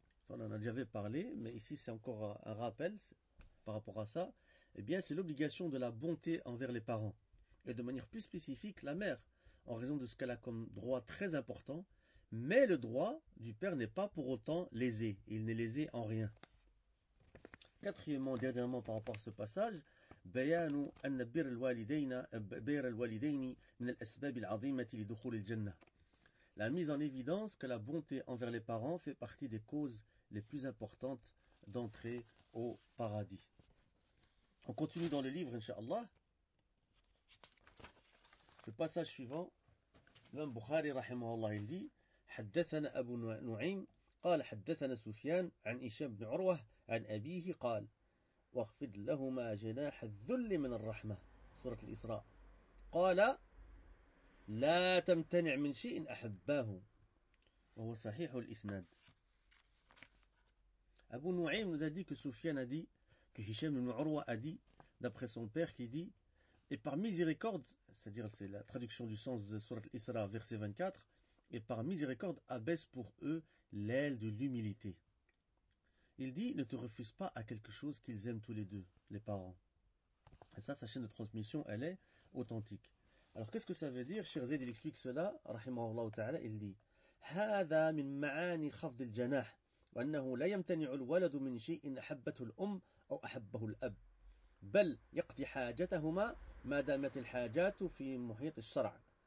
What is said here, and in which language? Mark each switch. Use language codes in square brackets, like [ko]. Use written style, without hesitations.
[fr] On en a déjà parlé, mais ici c'est encore un rappel par rapport à ça. Eh bien, c'est l'obligation de la bonté envers les parents, et de manière plus spécifique, la mère, en raison de ce qu'elle a comme droit très important, mais le droit du père n'est pas pour autant lésé, il n'est lésé en rien. Quatrièmement, dernièrement par rapport à ce passage, [ar] بيان أن بر الوالدين بر الوالدين من الأسباب العظيمة لدخول الجنة. [fr] La mise en évidence que la bonté envers les parents fait partie des causes les plus importantes d'entrer au paradis. On continue dans le livre, inshallah. Le passage suivant, l'imam Bukhari, rahimahullah, il dit, [ar] حدثنا أبو نعيم قال حدثنا سفيان عن هشام بن عروة عن أبيه قال واخفض لهما جناح الذل من الرحمة سورة الإسراء قال لا تمتنع من شيء أحباه وهو صحيح الإسناد. [fr] أبو نعيم nous a dit que Soufiane a dit que Hisham bin Urwa a dit d'après son père qui dit et par miséricorde, c'est-à-dire c'est la traduction du sens de Sourate al-Isra verset 24, et par miséricorde, abaisse pour eux l'aile de l'humilité. Il dit, ne te refuse pas à quelque chose qu'ils aiment tous les deux, les parents. Et ça, sa chaîne de transmission, elle est authentique. Alors, qu'est-ce que ça veut dire? Cheikh Zayd, il explique cela, rahimahullah ta'ala, il dit, [ar] « هذا من معاني خفض الجناح وأنه لا يمتنع الولد من شيء أحبته الأم أو أحبه الأب بل يقضي حاجتهما ما دامت الحاجات في محيط الشرع.